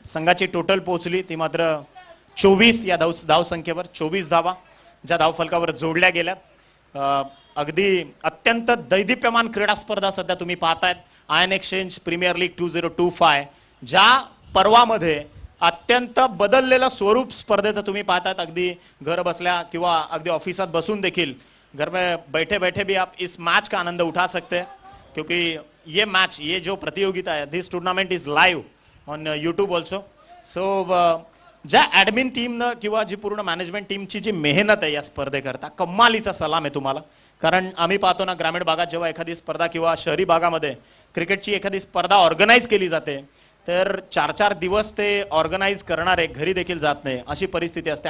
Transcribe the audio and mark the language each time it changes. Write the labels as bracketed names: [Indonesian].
[Marathi] संघाची टोटल पोहोचली ती मात्र 24 या धावसंख्येवर. 24 धावा ज्या धावफलकावर जोडल्या गेल्यात. अगदी अत्यंत दैदिप्यमान क्रीडा स्पर्धा सध्या तुम्ही पाहतायत. आयन एक्सचेंज प्रीमियर लीग 2025, ज्या पर्वामध्ये अत्यंत बदललेलं स्वरूप स्पर्धेचं तुम्ही पाहतायत. अगदी घर बसल्या किंवा अगदी ऑफिसात बसून देखील [Hindi] घर में बैठे बैठे भी आप इस मैच का आनंद उठा सकते हैं, क्योंकि ये मैच, ये जो प्रतियोगिता है, [English] This tournament is live on YouTube also. [Marathi] So ज्या ॲडमिन टीमनं किंवा जी पूर्ण मॅनेजमेंट टीमची जी मेहनत आहे या स्पर्धेकरता, कमालीचा सलाम आहे तुम्हाला. कारण आम्ही पाहतो ना, ग्रामीण भागात जेव्हा एखादी स्पर्धा किंवा शहरी भागामध्ये क्रिकेटची एखादी स्पर्धा ऑर्गनाईज केली जाते तर 4-4 दिवस ते ऑर्गनाईज करणारे घरी देखील जात नाही, अशी परिस्थिती असते.